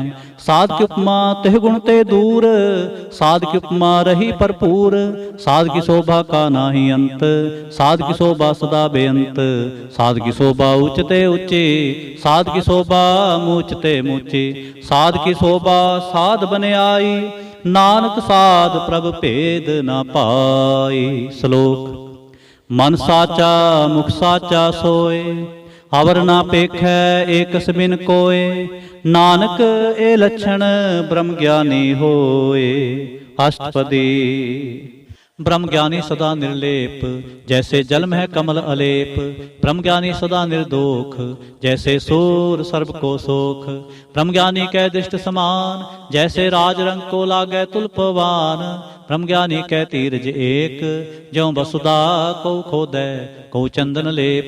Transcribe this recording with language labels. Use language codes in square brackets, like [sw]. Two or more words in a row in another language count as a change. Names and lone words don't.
[pa] ਸਾਧ ਕੀ ਉਪਮਾ ਤਿਹ ਗੁਣ ਤੇ ਦੂਰ, ਸਾਧ ਕੀ ਉਪਮਾ ਰਹੀ ਭਰਪੂਰ। ਸਾਧ ਕੀ ਸ਼ੋਭਾ ਕਾ ਨਾਹੀ ਅੰਤ, ਸਾਧ ਕੀ ਸ਼ੋਭਾ ਸਦਾ ਬੇਅੰਤ। ਸਾਧ ਕੀ ਸ਼ੋਭਾ ਊਂਚਤੇ ਊਂਚੀ, ਸਾਧ ਕੀ ਸ਼ੋਭਾ ਮੂਚਤੇ ਮੂਚੀ। ਸਾਧ ਕੀ ਸ਼ੋਭਾ ਸਾਧ ਬਨੇ ਆਈ, ਨਾਨਕ ਸਾਧ ਪ੍ਰਭ ਭੇਦ ਨ ਪਾਈ। ਸ਼ਲੋਕ ਮਨ ਸਾਚਾ ਮੁਖ ਸਾਚਾ ਸੋਏ, ਅਵਰ ਨਾ ਪੇਖੈ ਏਕਸ ਬਿਨ ਕੋਏ, ਨਾਨਕ ਇਹ ਲੱਛਣ ਬ੍ਰਹਮ ਗਿਆਨੀ ਹੋਏ। ਅਸ਼ਟਪਦੀ। ਬ੍ਰਹਮ ਗਿਆਨੀ ਸਦਾ ਨਿਰਲੇਪ, ਜੈਸੇ ਜਲ ਮੇਂ ਕਮਲ ਅਲੇਪ। ਬ੍ਰਹਮ ਗਿਆਨੀ ਸਦਾ ਨਿਰਦੋਖ, ਜੈਸੇ ਸੂਰ ਸਰਵ ਕੋ ਸੋਖ। ਬ੍ਰਹਮ ਗਿਆਨੀ ਕੈ ਦ੍ਰਿਸ਼ਟ ਸਮਾਨ, ਜੈਸੇ ਰਾਜ ਰੰਗ ਕੋ ਲਾਗੇ ਤੁਲਪਵਾਨ। ਬ੍ਰਹਮ ਗਿਆਨੀ ਕੈ ਤੀਰਜ ਏਕ, ਜਿਉਂ ਵਸੁਧਾ ਕੋ ਖੋਦੈ ਕੋ ਚੰਦਨ ਲੇਪ।